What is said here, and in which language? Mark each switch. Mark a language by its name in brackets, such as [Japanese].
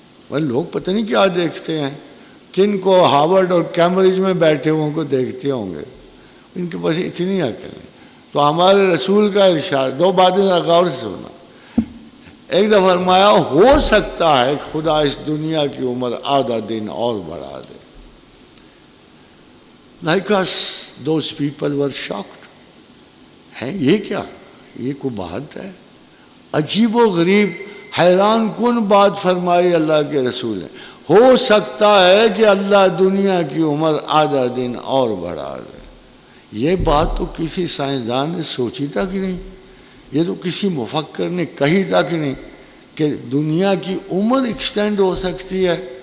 [Urdu] وہ لوگ پتہ نہیں کیا دیکھتے ہیں، کن کو ہارورڈ اور کیمبرج میں بیٹھے ہوں کو دیکھتے ہوں گے، ان کے پاس اتنی عقل ہے. تو ہمارے رسول کا ارشاد، دو باتیں غور سے سننا. ایک دفعہ فرمایا ہو سکتا ہے خدا اس دنیا کی عمر آدھا دن اور بڑھا دے. [English] Like us, those people were shocked. [Urdu] ہے یہ کیا؟ یہ کوئی بات ہے؟ عجیب و غریب حیران کن بات فرمائی اللہ کے رسول نے. ہو سکتا ہے کہ اللہ دنیا کی عمر آدھا دن اور بڑھا دے. یہ بات تو کسی سائنسدان نے سوچی تک نہیں، یہ تو کسی مفکر نے کہی تک نہیں کہ دنیا کی عمر ایکسٹینڈ ہو سکتی ہے.